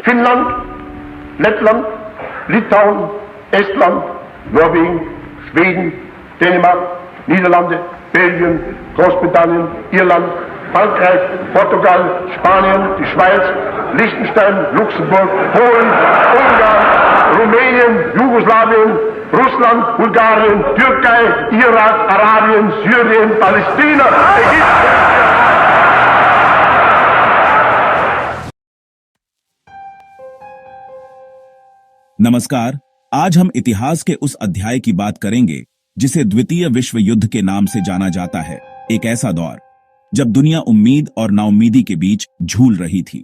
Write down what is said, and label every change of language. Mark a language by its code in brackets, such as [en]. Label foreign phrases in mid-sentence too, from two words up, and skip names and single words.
[de] Finnland, Lettland, Litauen, Estland, Norwegen, Schweden, Dänemark, Niederlande, Belgien, Großbritannien, Irland, Frankreich, Portugal, Spanien, die Schweiz, Liechtenstein, Luxemburg, Polen, Ungarn, Rumänien, Jugoslawien, Russland, Bulgarien, Türkei, Irak, Arabien, Syrien, Palästina, Ägypten. [hi] नमस्कार। आज हम इतिहास के उस अध्याय की बात करेंगे जिसे द्वितीय विश्व युद्ध के नाम से जाना जाता है। एक ऐसा दौर जब दुनिया उम्मीद और नाउम्मीदी के बीच झूल रही थी।